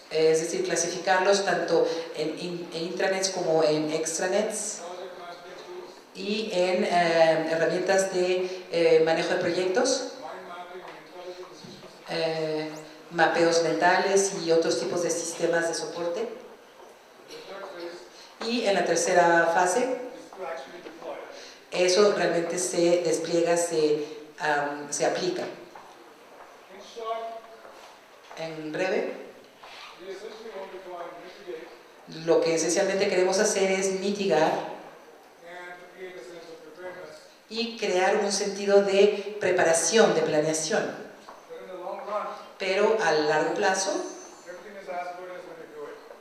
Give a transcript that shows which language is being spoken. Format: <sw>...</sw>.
<es>es decir, clasificarlos tanto en intranets como en extranets</es> <en>project management tools,</en> <es>y en herramientas de manejo de proyectos,</es> <en>mind mapping and intelligent decision support.</en> <es>mapeos mentales y otros tipos de sistemas de soporte.</es> <en>The third phase</en> <es>Y en la tercera fase,</es> <en>is to actually deploy it.</en> <es>eso realmente se despliega, se aplica.</es> <en>In short,</en> <es>En breve,</es> <en>we essentially want to try and mitigate</en> <es>lo que esencialmente queremos hacer es mitigar</es> <en>and create a sense of preparedness.</en> <es>y crear un sentido de preparación, de planeación.</es> <en>But in the long run,</en> <es>Pero a largo plazo,</es> <en>everything is as good as when you do it.</en>